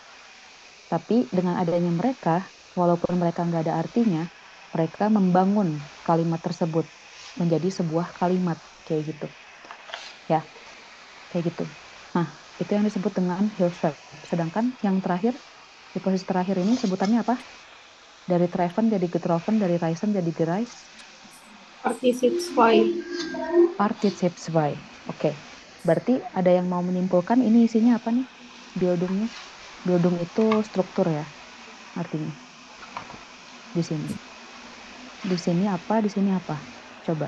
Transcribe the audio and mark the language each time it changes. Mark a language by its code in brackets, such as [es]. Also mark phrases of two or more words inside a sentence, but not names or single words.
[id] Tapi dengan adanya mereka, walaupun mereka nggak ada artinya, mereka membangun kalimat tersebut menjadi sebuah kalimat kayak gitu. Ya, kayak gitu. Nah, itu yang disebut dengan Hills-Verb. Sedangkan yang terakhir, di posisi terakhir ini sebutannya apa? Dari treffen jadi getroffen, dari reisen jadi gereist. [de] Partizip zwei. Partizip zwei. [id] Oke. Berarti ada yang mau menyimpulkan ini isinya apa nih? Bildungnya. Bildung itu struktur ya artinya. di sini. Di sini apa? Di sini apa? Coba.